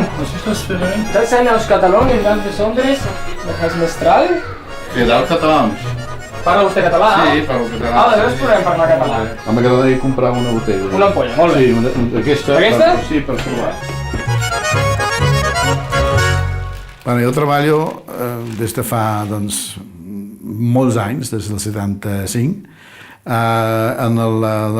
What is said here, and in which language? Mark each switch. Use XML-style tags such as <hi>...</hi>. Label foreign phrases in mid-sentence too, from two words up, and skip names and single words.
<de>Was ist das für Öl? Das sind aus Katalonien ganz besonderes. Das heißt Mestral.</de> <ca>Cridal català. Parla vostè català? Sí, parlo català. Aleshores podem parlar català. M'agradaria comprar una botella. Una ampolla, molt bé. Sí, aquesta. Aquesta? Sí, per provar. Bueno, jo treballo des de fa molts anys, des del 75, en la</ca>